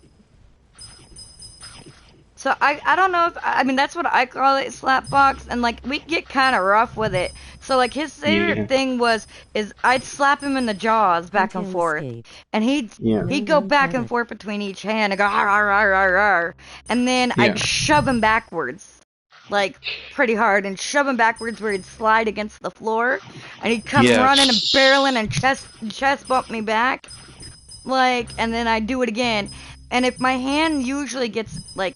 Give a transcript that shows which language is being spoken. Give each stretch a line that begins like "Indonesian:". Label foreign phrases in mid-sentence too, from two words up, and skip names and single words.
English: So I don't know if I mean that's what I call it, slap box, and like we get kind of rough with it. So like his favorite Yeah. thing is I'd slap him in the jaws back and Uncanny forth, escape. and he'd Yeah. he'd No go one back caught and it. forth between each hand and go ar ar ar ar ar, and then Yeah. I'd shove him backwards, like pretty hard, and shove him backwards where he'd slide against the floor, and he'd come Yeah. running and barreling and chest bump me back, like, and then I'd do it again, and if my hand usually gets like.